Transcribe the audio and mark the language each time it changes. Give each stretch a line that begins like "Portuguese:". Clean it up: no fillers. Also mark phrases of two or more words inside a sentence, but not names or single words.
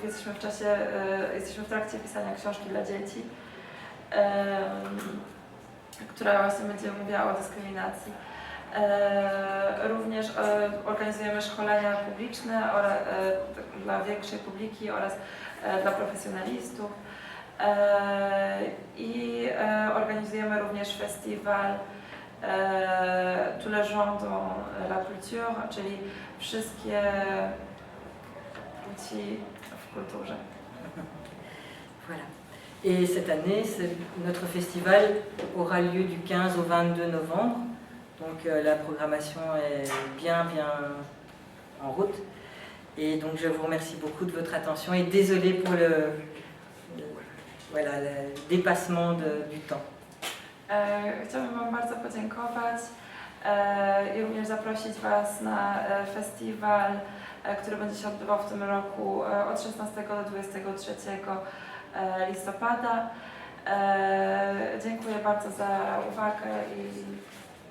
Polish: Jesteśmy w trakcie pisania książki dla dzieci, która właśnie będzie mówiła o dyskryminacji. Również organizujemy szkolenia publiczne dla większej publiki oraz dla profesjonalistów. I organizujemy również festiwal Tous les genres dans la culture, czyli wszystkie płci w kulturze.
French: Voilà. Et cette année, notre festival aura lieu du 15 au 22 novembre. Donc la programmation est bien en route. Et donc je vous remercie beaucoup de votre attention et désolé pour le dépassement du temps.
Polish: Chciałabym Wam bardzo podziękować i również zaprosić Was na festiwal, który będzie się odbywał w tym roku od 16 do 23 listopada. Dziękuję bardzo za uwagę i